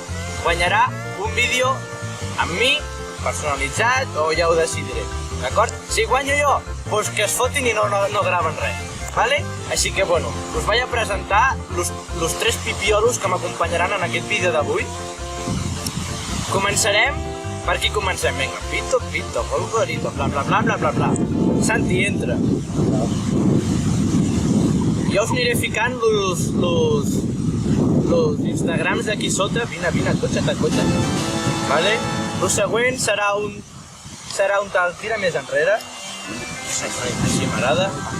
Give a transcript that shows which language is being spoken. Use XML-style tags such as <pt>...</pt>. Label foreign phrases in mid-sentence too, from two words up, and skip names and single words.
<ca>Guanyarà un vídeo amb mi, personalitzat, o ja ho decidiré. D'acord? Si guanyo jo, pues que es fotin i no graven res. ¿Vale? Així que, bueno, us vaig a presentar los 3 pipiolos que m'acompanyaran en aquest vídeo d'avui. Començarem. Per aquí comencem.</ca> <es>Vinga, pito, pito, polvorito, bla, bla, bla, bla, bla, bla.</es> <ca>Santi, entra. Jo us aniré ficant los Instagrams d'aquí sota. Vine, cotxa't. Vale? El següent serà un tal... Tira més enrere. Així m'agrada.</ca>